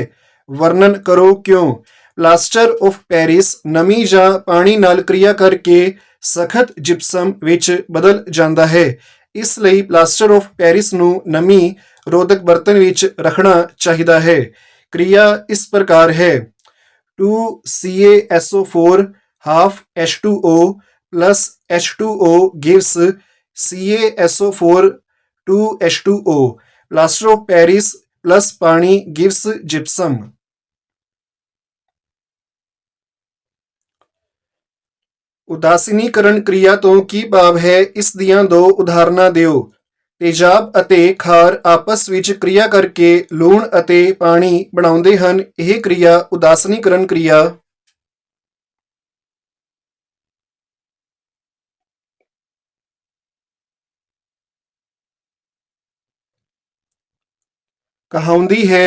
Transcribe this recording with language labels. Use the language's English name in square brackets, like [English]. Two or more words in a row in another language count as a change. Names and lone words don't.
[Punjabi] ਵਰਣਨ ਕਰੋ ਕਿਉਂ? ਪਲਾਸਟਰ ਆਫ ਪੈਰਿਸ ਨਮੀ ਜਾਂ ਪਾਣੀ ਨਾਲ ਕਿਰਿਆ ਕਰਕੇ ਸਖਤ ਜਿਪਸਮ ਵਿੱਚ ਬਦਲ ਜਾਂਦਾ ਹੈ। ਇਸ ਲਈ ਪਲਾਸਟਰ ਆਫ ਪੈਰਿਸ ਨੂੰ ਨਮੀ ਰੋਧਕ ਬਰਤਨ ਵਿੱਚ ਰੱਖਣਾ ਚਾਹੀਦਾ ਹੈ। ਕਿਰਿਆ ਇਸ ਪ੍ਰਕਾਰ ਹੈ। [English] 2CaSO4 half H2O plus H2O gives CaSO4 2H2O। [Punjabi] ਪਲਾਸਟਰ ਆਫ ਪੈਰਿਸ plus ਪਾਣੀ [English] gives gypsum। [Punjabi] ਉਦਾਸੀਨੀਕਰਨ ਕਿਰਿਆ ਤੋਂ ਕੀ ਭਾਵ ਹੈ? ਇਸ ਦੀਆਂ ਦੋ ਉਦਾਹਰਨਾਂ ਦਿਓ। ਤੇਜ਼ਾਬ ਅਤੇ ਖਾਰ ਆਪਸ ਵਿੱਚ ਕਿਰਿਆ ਕਰਕੇ ਲੂਣ ਅਤੇ ਪਾਣੀ ਬਣਾਉਂਦੇ ਹਨ। ਇਹ ਕਿਰਿਆ ਉਦਾਸੀਨੀਕਰਨ ਕਿਰਿਆ ਕਹਾਉਂਦੀ ਹੈ।